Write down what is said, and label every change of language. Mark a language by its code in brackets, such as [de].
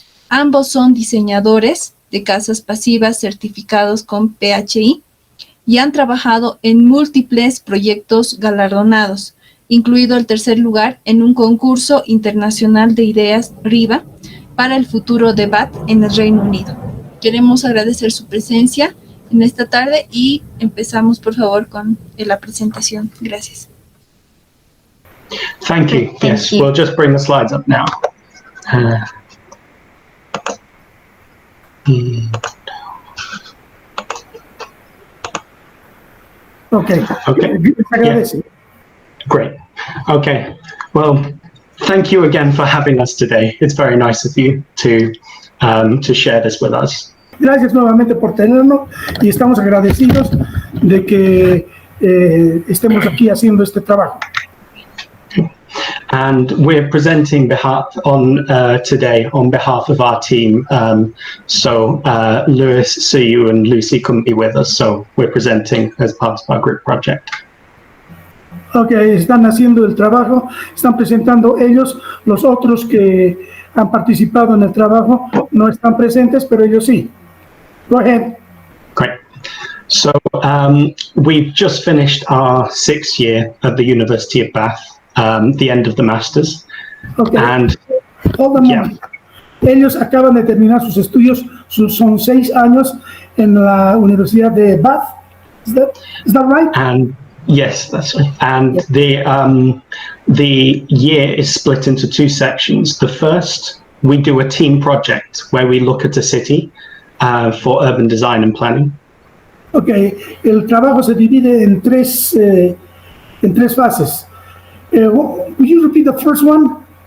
[es] Ambos son diseñadores de casas pasivas certificados con PHI y han trabajado en múltiples proyectos galardonados, incluido el 3er lugar en un concurso internacional de ideas RIVA para el futuro de Bath en el Reino Unido. Queremos agradecer su presencia en esta tarde y empezamos, por favor, con la presentación. Gracias. [en] Thank you. Thank Yes, you. we'll just bring the slides up now. Okay. Okay. [es] Agradece. [en] Great. Okay. Well, thank you again for having us today. It's very nice of you to share this with us. [es] Gracias nuevamente por tenernos y estamos agradecidos de que estemos aquí haciendo este trabajo. [en] And we're presenting today on behalf of our team. So Lewis, Siyu, and Lucy couldn't be with us, so we're presenting as part of our group project. [es] Okay, están haciendo el trabajo, están presentando ellos, los otros que han participado en el trabajo no están presentes, pero ellos sí. [en] Go ahead. Great. So we've just finished our 6th year at the University of Bath, the end of the Masters. Okay. And Hold on a yeah. moment. [es] Ellos acaban de terminar sus estudios, son 6 años en la Universidad de Bath. [en] Is that right? And yes, that's right. And the year is split into 2 sections. The first, we do a team project where we look at a city for urban design and planning. [es] Okay, el trabajo se divide en tres fases. [en] Will you repeat the first one?